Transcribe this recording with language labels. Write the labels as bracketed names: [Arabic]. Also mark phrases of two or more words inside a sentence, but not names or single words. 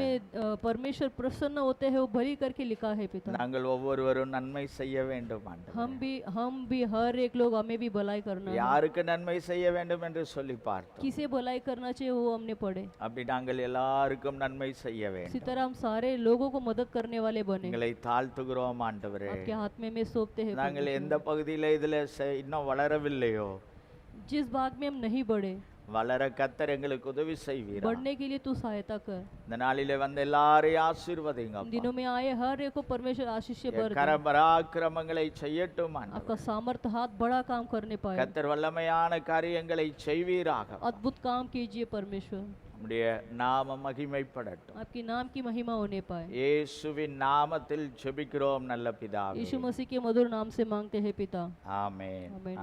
[Hindi] उसमें परमेश्वर प्रसन्न होते हैं वो भली करके लिखा है पिता। [Tamil] நாங்கள் ஒவ்வொருவரும் நன்மை செய்ய வேண்டும் ஆண்டவரே. [Hindi] हम भी हर एक लोग हमें भी भलाई करना है। [Tamil] யாருக்கு நன்மை செய்ய வேண்டும் என்று சொல்லி பார்த்தோம். [Hindi] किसे भलाई करना चाहिए वो हमने पढ़े। [Tamil] அப்படி நாங்கள் எல்லாருக்கும் நன்மை செய்ய [Hindi] इसी [Tamil] வேண்டும். [Hindi] तरह हम सारे लोगों को मदद करने वाले बने। [Tamil] எங்களை தாழ்த்துகிறோம் ஆண்டவரே. [Hindi] आपके हाथ में सौंपते हैं [Tamil] நாங்கள் [Hindi] परमेश्वर। [Tamil] எந்த பகுதியில இதுல இன்னும் வளரவில்லையோ [Hindi] जिस भाग में हम नहीं बढ़े, [Tamil] வளர கர்த்தர் எங்களுக்கு உதவி செய்வீர். [Hindi] बढ़ने के लिए तू सहायता कर। [Tamil] இந்த நாளிலே வந்த எல்லாரையும் ஆசீர்வதிங்க. [Hindi] इन दिनों में आए हर एक को परमेश्वर आशीष से भर दे। [Tamil] கர பராக்கிரமங்களை செய்யட்டும் ஆண்டவரே. [Hindi] आपका सामर्थ्य हाथ बड़ा काम करने पाए। [Tamil] கர்த்தர் வல்லமையான காரியங்களை செய்வீராக. [Hindi] अद्भुत काम कीजिए परमेश्वर, [Tamil] நம்முடைய நாம மகிமைப்படட்டும். [Hindi] आपकी नाम की महिमा होने पाए। [Tamil] இயேசுவின் நாமத்தில் ஜெபிக்கிறோம் நல்ல பிதாவே. [Hindi] यीशु मसीह के मधुर नाम से मांगते हैं पिता, [Tamil] ஆமென். [Hindi] आमीन।